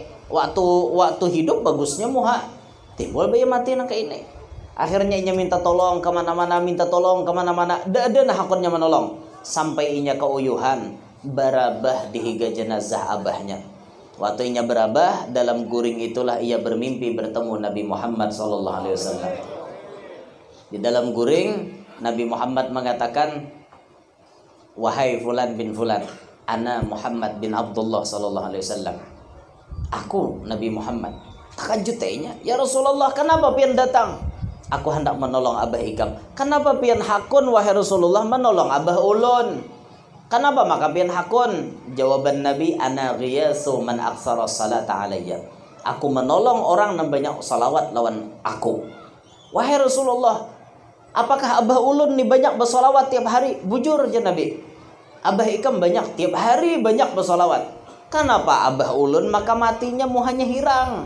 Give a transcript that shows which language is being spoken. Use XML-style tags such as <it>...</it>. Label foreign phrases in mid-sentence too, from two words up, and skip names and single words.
<bjn>Waktu hidup bagusnya muha. Timbul bayat mati nang kayak ini. Akhirnya inya minta tolong kemana-mana, Ada hakunnya menolong. Sampai inya keuyuhan barabah dihiga jenazah abahnya.</bjn> <id>Waktu inya berabah dalam guring itulah ia bermimpi bertemu Nabi Muhammad SAW. Di dalam guring Nabi Muhammad mengatakan, wahai</id> <ar>فلان بن فلان, أنا محمد بن عبد الله</ar> <id>SAW. Aku Nabi Muhammad.</id> <bjn>Takajut tehnya,</bjn> <ar>يا رسول الله,</ar> <bjn>kenapa pian datang? Aku hendak menolong Abah Ikam. Kenapa pian hakun wahai Rasulullah menolong Abah ulun? Kenapa maka pian hakun? Jawaban Nabi,</bjn> <ar>أنا غياث من أكثر الصلاة علي.</ar> <id>Aku menolong orang yang banyak salawat lawan aku. Wahai Rasulullah, apakah</id> <bjn>Abah ulun nih</bjn> <id>banyak bersalawat tiap hari?</id> <bjn>Bujur aja Nabi, Abah Ikam banyak, tiap hari banyak bersalawat. Kenapa Abah ulun maka matinya muhanya hirang?</bjn>